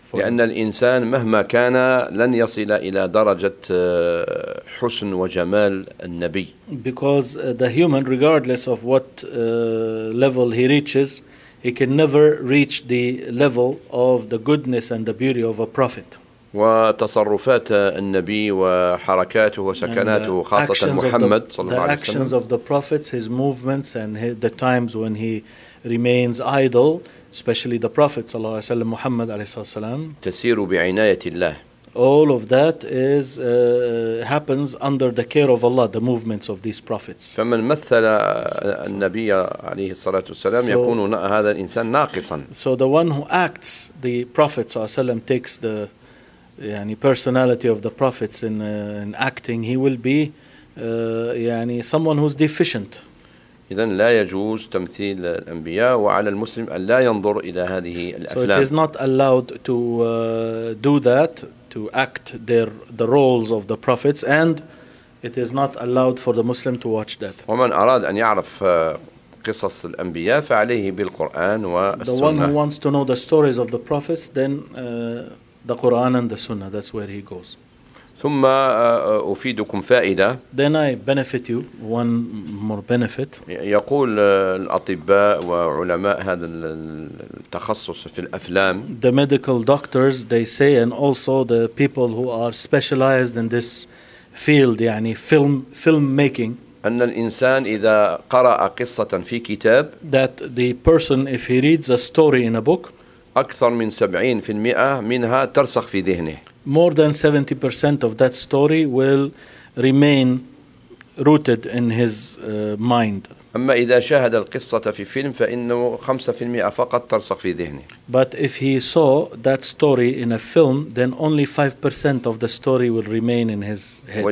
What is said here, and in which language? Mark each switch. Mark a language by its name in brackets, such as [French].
[Arabic] for لأن الإنسان مهما كان لن يصل إلى درجة حسن وجمال النبي [English] because the human regardless of what level he reaches he can never reach the level of the goodness and the beauty of a prophet [Arabic] وتصرفات النبي وحركاته وسكناته خاصة محمد صلى الله عليه وسلم [English] The actions of the prophets, his movements and the times when he remains idle, especially the prophet صلى الله عليه وسلم محمد عليه الصلاة والسلام [Arabic] تسير بعناية الله [English] All of that is happens under the care of Allah, the movements of these prophets. [Arabic] فمن مثل النبي عليه الصلاة والسلام يكون هذا الإنسان ناقصا [English] So the one who acts, the prophet صلى الله عليه وسلم takes the يعني personality of the prophets in acting he will be يعني someone who's deficient [Arabic] إذن لا يجوز تمثيل الأنبياء وعلى المسلم أن لا ينظر إلى هذه الأفلام [English] so it is not allowed to do that to act their the roles of the prophets and it is not allowed for the Muslim to watch that [Arabic] ومن أراد أن يعرف قصص الأنبياء فعليه بالقرآن والسنة [English] the one who wants to know the stories of the prophets then The Quran and the Sunnah, that's where he goes. [Arabic] ثم أفيدكم فائدة. [English] Then I benefit you, one more benefit. [Arabic] يقول الأطباء وعلماء هذا التخصص في الأفلام. [English] The medical doctors, they say, and also the people who are specialized in this field, يعني filmmaking. [Arabic] أن الإنسان إذا قرأ قصة في كتاب. [English] That the person, if he reads a story in a book, [Arabic] أكثر من 70% منها ترسخ في ذهنه. [English] More than 70% of that story will remain rooted in his mind. [Arabic] أما إذا شاهد القصة في فيلم فإنه 5% فقط ترسخ في ذهنه. [English] But if he saw that story in a film, then only 5% of the story will remain in his head.